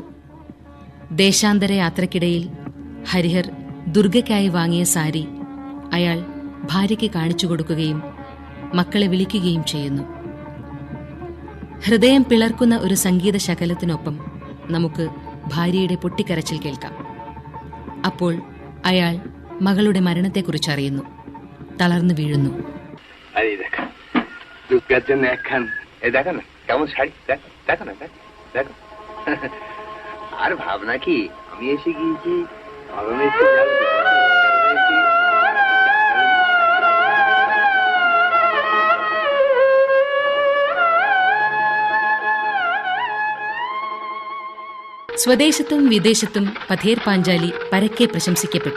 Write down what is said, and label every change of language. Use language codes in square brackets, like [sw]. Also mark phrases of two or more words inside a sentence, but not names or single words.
[ml] ദേശാന്തര യാത്രക്കിടയിൽ ഹരിഹർ ദുർഗയ്ക്കായി വാങ്ങിയ സാരി അയാൾ ഭാര്യയ്ക്ക് കാണിച്ചു കൊടുക്കുകയും മക്കളെ വിളിക്കുകയും ചെയ്യുന്നു. ഹൃദയം പിളർക്കുന്ന ഒരു സംഗീത ശകലത്തിനൊപ്പം നമുക്ക് ഭാര്യയുടെ പൊട്ടിക്കരച്ചിൽ കേൾക്കാം. അപ്പോൾ അയാൾ മകളുടെ മരണത്തെക്കുറിച്ചറിയുന്നു. തളർന്നു വീഴുന്നു. [bn] আর ভাবনা কি আমি এসে গিয়েছি [ml] സ്വദേശത്തും വിദേശത്തും പഥേർ പാഞ്ചാലി പരക്കെ പ്രശംസിക്കപ്പെട്ടു.